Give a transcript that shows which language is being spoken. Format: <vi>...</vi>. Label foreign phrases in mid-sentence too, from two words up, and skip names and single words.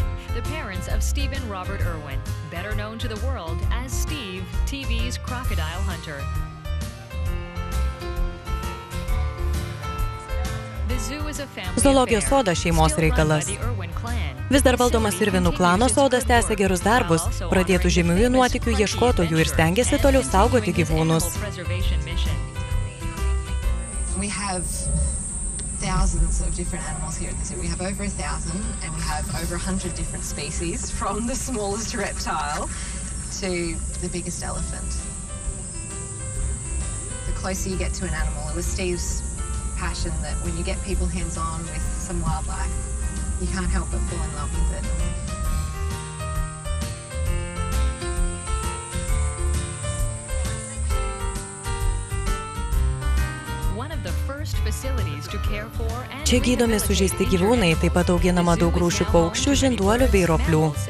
<lt>Zoologijos sodas šeimos reikalas. Vis dar valdomas Irvinų klano sodas tęsia gerus darbus, pradėtų žymiųjų nuotykių ieškotojų ir stengiasi toliau saugoti gyvūnus.</lt> <en>Thousands of different animals here at the zoo. We have over 1,000 and we have over 100 different species from the smallest reptile to the biggest elephant. The closer you get to an animal, it was Steve's passion that when you get people hands-on with some wildlife, you can't help but fall in love with it.</en> <lt>Čia gydomi sužeisti gyvūnai, taip pat auginama daug rūšių paukščių, žinduolių bei roplių.</lt>